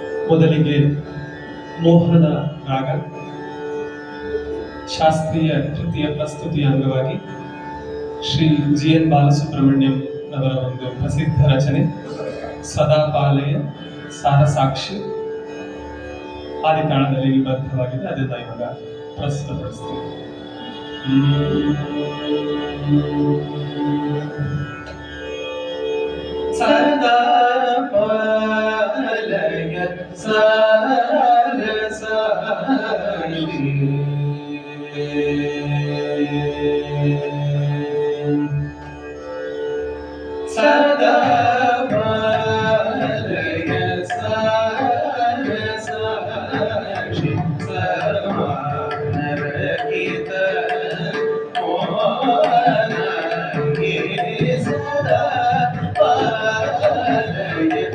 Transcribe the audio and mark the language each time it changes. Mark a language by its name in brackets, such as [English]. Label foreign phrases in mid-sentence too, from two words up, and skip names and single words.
[Kannada] ಮೊದಲಿಗೆ ಮೋಹನ ರಾಗ ಶಾಸ್ತ್ರೀಯ ಕೃತಿಯ ಪ್ರಸ್ತುತಿಯ ಅಂಗವಾಗಿ ಶ್ರೀ GN ಬಾಲಸುಬ್ರಹ್ಮಣ್ಯಂ ಅವರ ಒಂದು ಪ್ರಸಿದ್ಧ ರಚನೆ ಸದಾಪಾಲಯ ಸಾರಸಾಕ್ಷಿ ಆದಿತಾಳದಲ್ಲಿ ನಿಬದ್ಧವಾಗಿದೆ. ಅದನ್ನ ಇವಾಗ ಪ್ರಸ್ತುತಪಡಿಸ್ತೀವಿ. [Sanskrit] ಸದಾಪಾಲಯ ಸಾರಸಾಕ್ಷಿ ಸದಾಪಾಲಯ ಸಾರಸಾಕ್ಷಿ ಸಮಾನರಹಿತ ಮೋಹನಗೆ ಸದಾಪಾಲಯ